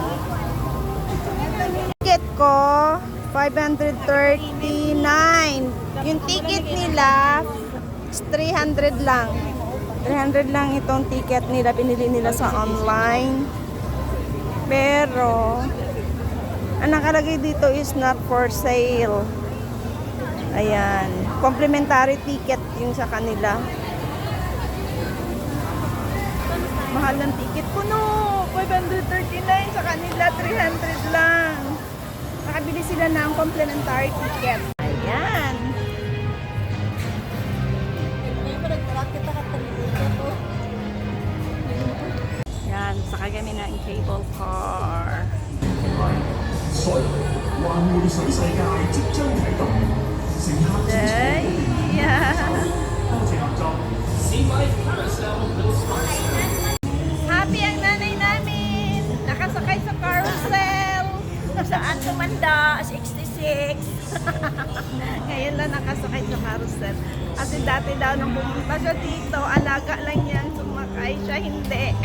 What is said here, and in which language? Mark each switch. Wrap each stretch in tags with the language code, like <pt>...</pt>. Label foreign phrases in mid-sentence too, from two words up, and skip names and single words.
<tl>Ticket ko, 539. Yung ticket nila, 300 lang. 300 lang itong ticket nila. Pinili nila sa online. Pero, ang nakalagay dito is</tl> <en>not for sale.</en> <tl>Ayan.</tl> <en>Complimentary ticket</en> <tl>yung sa kanila. Mahal ng ticket ko, no. 539 sa kanila, 300 lang. Nakabili sila ng</tl> <en>complimentary ticket.</en> <tl>Ayan. Yan, sakay kami ng</tl> <en>cable car.</en> <yue>所以環迴水世界即將啟動，乘客請</yue> <en>Yeah.</en> <yue>多謝合作。</yue> <tl>Happy ang nanay namin. Nakasakay sa carousel. Saan tumanda? 66. Ngayon lang nakasakay sa carousel. Kasi dati daw nung pumunta siya dito, alaga lang yan, sumakay siya, hindi.</tl>